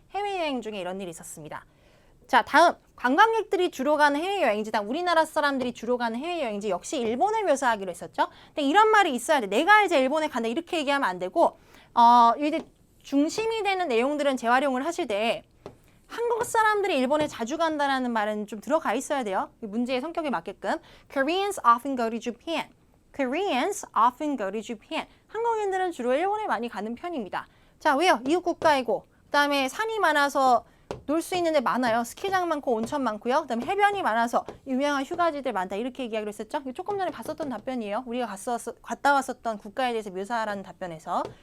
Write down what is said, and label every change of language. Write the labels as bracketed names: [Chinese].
[Korean] 해외여행 중에 이런 일이 있었습니다. 자, 다음 관광객들이 주로 가는 해외여행지, 우리나라 사람들이 주로 가는 해외여행지 역시 일본을 묘사하기로 했었죠. 근데 이런 말이 있어야 돼. 내가 이제 일본에 간다 이렇게 얘기하면 안 되고 이제 중심이 되는 내용들은 재활용을 하실 때 한국 사람들이 일본에 자주 간다라는 말은 좀 들어가 있어야 돼요. 문제의 성격에 맞게끔. [English] Koreans often go to Japan. Koreans often go to Japan. [Korean] 한국인들은 주로 일본에 많이 가는 편입니다. 자, 왜요? 이웃 국가이고 그다음에 산이 많아서 놀 수 있는 데 많아요. 스키장 많고 온천 많고요. 그다음에 해변이 많아서 유명한 휴가지들 많다. 이렇게 얘기하기로 했었죠. 이거 조금 전에 봤었던 답변이에요. 우리가 갔다 왔었던 국가에 대해서 묘사하라는 답변에서.